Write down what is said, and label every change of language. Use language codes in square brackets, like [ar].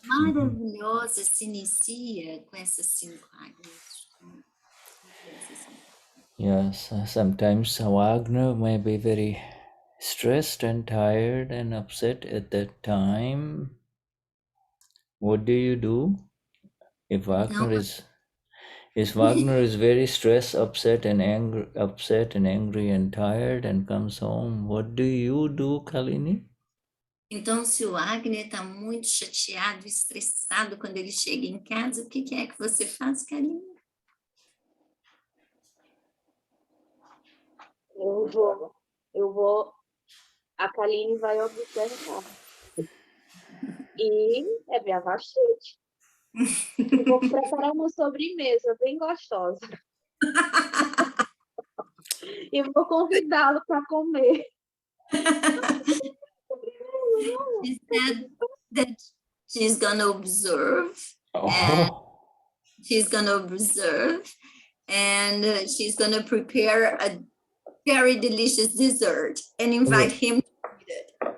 [pt] Maravilhosa se inicia com essas 5 águas. [en] Yes, sometimes Wagner may be very stressed and tired and upset at that time. What do you do? If Wagner is very stressed, upset and angry and tired and comes home, what do you do, Kalini? [pt] Então, se o Agner está muito chateado, estressado quando ele chega em casa, o que é que você faz, Kaline? Eu vou, a Kaline vai observar. E é Vyavasthit. Eu vou preparar uma sobremesa bem gostosa. E vou convidá-lo para comer. [en] She said that she's gonna observe. She's gonna observe, and she's gonna prepare a very delicious dessert and invite him to eat it.